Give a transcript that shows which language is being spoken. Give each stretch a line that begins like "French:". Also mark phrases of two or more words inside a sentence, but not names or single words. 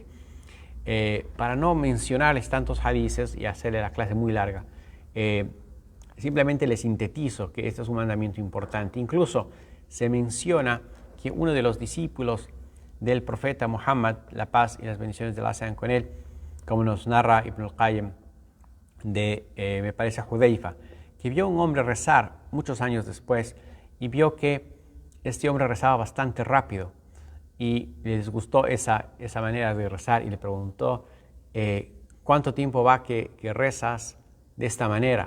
Spanish: Para no mencionarles tantos hadices y hacerle la clase muy larga, simplemente les sintetizo que este es un mandamiento importante. Incluso se menciona que uno de los discípulos del profeta Muhammad, la paz y las bendiciones de Allah sean con él, como nos narra Ibn al-Qayyim me parece a Hudayfa, que vio a un hombre rezar muchos años después y vio que este hombre rezaba bastante rápido y le disgustó esa manera de rezar y le preguntó ¿cuánto tiempo va que rezas de esta manera?